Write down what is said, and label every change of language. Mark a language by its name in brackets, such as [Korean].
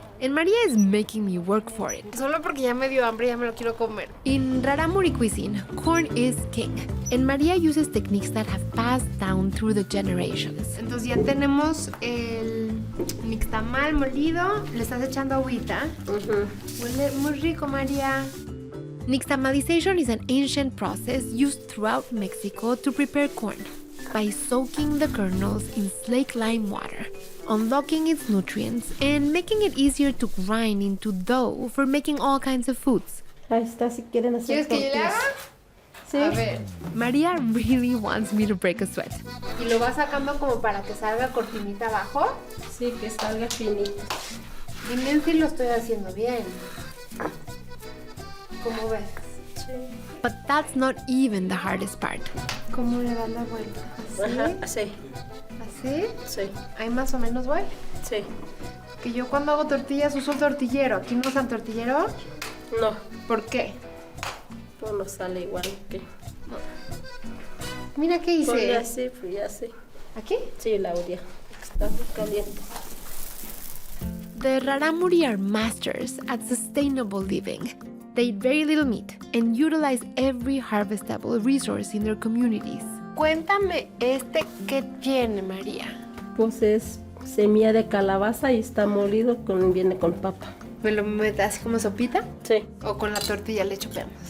[English] And María is making me work for it. [Spanish] Solo porque ya me dio hambre, ya me lo quiero comer. [English] In Rarámuri cuisine, corn is king, and María uses techniques that have passed down through the generations. [Spanish] Entonces ya tenemos el nixtamal molido, le estás echando agüita. Huele muy rico, María. [English] Nixtamalization is an ancient process used throughout Mexico to prepare corn by soaking the kernels in slake lime water, unlocking its nutrients, and making it easier to grind into dough for making all kinds of foods. [Spanish] Ahí está, si quieren hacer ¿Quieres que yo le haga? Sí. A ver. [English] María really wants me to break a sweat. [Spanish] ¿Y lo vas sacando como para que salga cortinita abajo? Sí, que salga finito. Dime si lo estoy haciendo bien. ¿Cómo ves? Sí. [English] But that's not even the hardest part. [Spanish] ¿Cómo le das la vuelta? Ajá, así. ¿Así? Sí, Ahí más o menos voy. sí. Que yo cuando hago tortillas uso el tortillero. ¿Aquí no usan tortillero? No, ¿Por qué? no sale igual que... Mira qué Ponle hice. así, pues ya sí. ¿Aquí? Sí, la orilla. Está muy caliente. [English] The Rarámuri are masters at sustainable living. They eat very little meat and utilize every harvestable resource in their communities. [Spanish] Cuéntame ¿qué tiene, María? Pues es semilla de calabaza y está molido, viene con papa. ¿Me lo metes así como sopita? Sí. ¿O con la tortilla le chupemos?